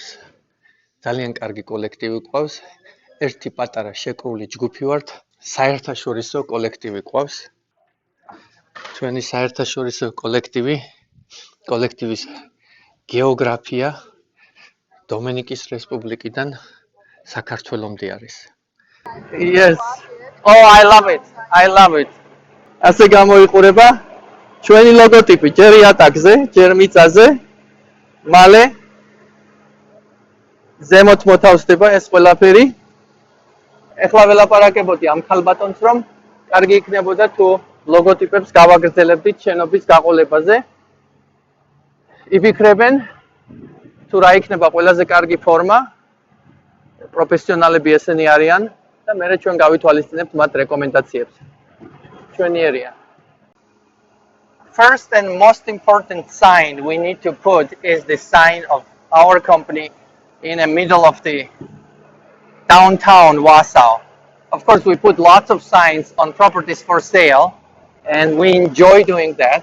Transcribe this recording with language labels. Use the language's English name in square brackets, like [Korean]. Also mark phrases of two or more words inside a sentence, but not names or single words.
[Georgian] ძალიან კარგი კოლექტივი ყავს. ერთი პატარა შეკრული ჯგუფი ვართ, საერთაშორისო კოლექტივი ყავს. ჩვენი საერთაშორისო კოლექტივის გეოგრაფია დომინიკის რესპუბლიკიდან საქართველომდე არის. [English] Yes. Oh, I love it. [Georgian] ასე გამოიყურება ჩვენი ლოგოტიპი ჯერ იატაკზე, ჯერ მიწაზე, მალე ზემოთ მოთავსდება ეს ყველაფერი. ეხლა ველაპარაკებოდი ამ ხალბატონს, რომ კარგი იქნებოდა თუ ლოგოტიპებს გავაგრძელებდით შენობის გაყოლებაზე. იფიქრებენ თუ რა იქნება ყველაზე კარგი ფორმა. პროფესიონალები ესენი არიან და მე ჩვენ გავითვალისწინებთ მათ რეკომენდაციებს. ჩვენიერია. [English] First and most important sign we need to put is the sign of our company in the middle of the downtown Warsaw. Of course, we put lots of signs on properties for sale, and we enjoy doing that.